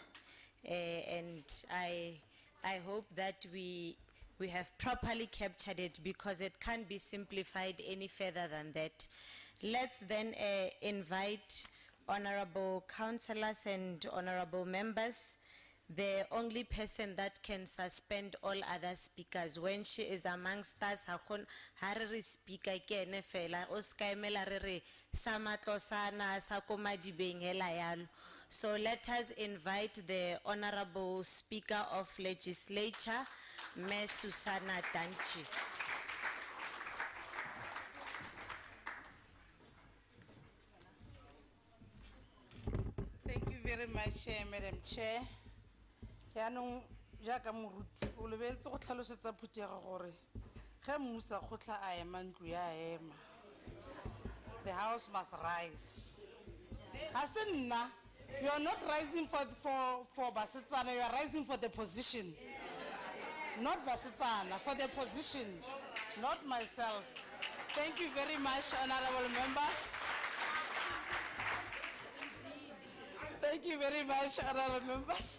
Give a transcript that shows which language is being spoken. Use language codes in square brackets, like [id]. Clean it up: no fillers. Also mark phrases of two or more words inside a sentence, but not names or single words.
[en] And I hope that we have properly captured it because it can't be simplified any further than that. Let's then invite honorable councillors and honorable members. The only person that can suspend all other speakers when she is amongst us, [tn] hariri speaker ke ene fela o ska emela re re sa matlosana sa ko madibeng hela yalo. [en] So let us invite the honorable speaker of legislature, Ms. Susana Danchi. Thank you very much, Madam Chair. [tn] Yanong jaka moruti o lebetse go tlhalosetsa phutego gore ge mmusa khotla a ema ntlo ya ema, [en] the house must rise. Hasenna, you are not rising for Basetsana, you are rising for the position. Not Basetsana, for the position, not myself. Thank you very much, honorable members. Thank you very much, honorable members.